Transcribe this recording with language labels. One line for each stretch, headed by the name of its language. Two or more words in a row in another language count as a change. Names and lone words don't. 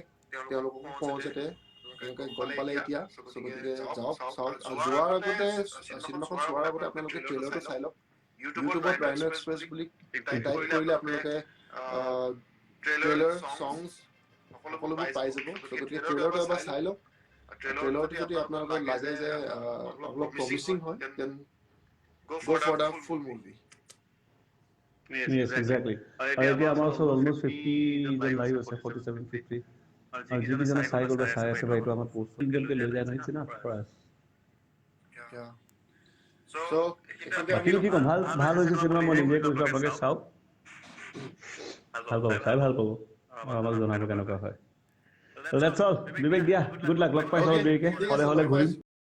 Assamese: তেওঁলোককো কওঁ যাতে আপোনালোকে গম পালে এতিয়া গতিকে যাওক চাওক আৰু যোৱাৰ আগতে চিনেমাখন চোৱাৰ আগতে আপোনালোকে ট্ৰেইলাৰটো চাই লওক ইউটিউবত ৰাইনো এক্সপ্ৰেছ বুলি টাইপ কৰিলে আপোনালোকে ট্ৰেইলাৰ songs সকলোবোৰ পাই যাব তো গতিকে ট্ৰেইলাৰটো এবাৰ চাই লওক ট্ৰেইলাৰটো যদি আপোনালোকৰ লাগে যে অলপ প্ৰমিচিং হয়
English: then go for the full movie. Yes, exactly.
Assamese: এতিয়া আমাৰ ওচৰত অলমোষ্ট 50 জন লাইভ আছে 47 50 আৰু যিকেইজনে চাই গ'ল বা চাই আছে বা এইটো আমাৰ পোষ্ট জনকে লৈ যায় নহয় চিনা ফৰ আছ
English: Yeah. So
Assamese: বাকী কি ক'ম ভাল হৈছে চিনেমা মই নিজে কৈছোঁ আপোনালোকে চাওক ভাল পাব চাই ভাল পাব আৰু আমাক জনাব কেনেকুৱা হয়
English: So that's all. Vivek, দিয়া, good luck.
Assamese: লগ পাইছোঁ অলপ দেৰিকে। হ'লে ঘূৰিম।